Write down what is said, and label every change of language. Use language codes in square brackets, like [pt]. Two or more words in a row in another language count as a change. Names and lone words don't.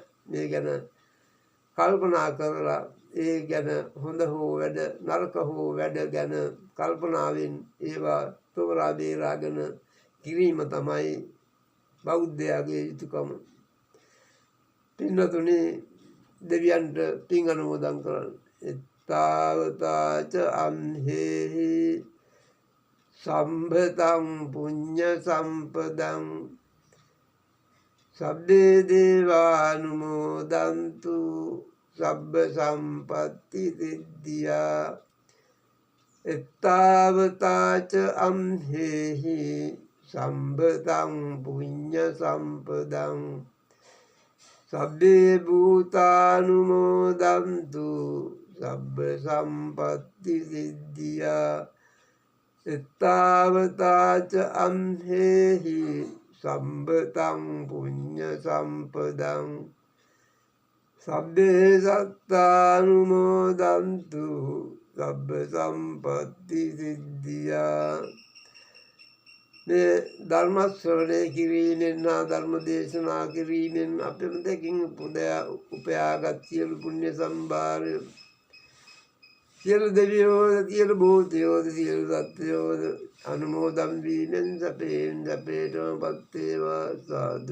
[si] මේ ගැන කල්පනා කරලා ඒ ගැන හොඳ හෝ වැඩ නරක හෝ වැඩ ගැන කල්පනාවෙන් ඒවා තෝරා බේරාගෙන කිරීම තමයි බෞද්ධයාගේ යුතුකම. පින්වතුනි, දෙවියන්ට පින් අනුමෝදන් කරන්න. [pi] එත්තාවතාච අම්හෙහි සම්භතං පුඤ්ඤ සම්පදං සබ්බේ දේවානුමෝදන්තු සබ්බ සම්පත්ති සිද්ධියා. එත්තාවතාච අම්හෙහි සම්භතං පුඤ්ඤ සම්පදං සබ්බේ භූතානුමෝදන්තු සබ්බ සම්පත්ති සිද්ධියා. එත්තාවතාච අම්හෙහි සම්භතං පුඤ්ඤ සම්පදං සබ්බේ සත්තානුමෝදන්තු සබ්බ සම්පත්ති සිද්ධියා. [si] මේ ධර්ම ශ්‍රවණය කිරීමෙන් හා ධර්ම දේශනා කිරීමෙන් අපෙම දෙකින් උපයාගත් සියලු පුණ්‍ය සම්භාරය සියලු දෙවියෝද සියලු භූතයෝද සියලු සත්වයෝද අනුමෝදන් වීමෙන් සැපයෙන් සැපයටම පත් වේවා.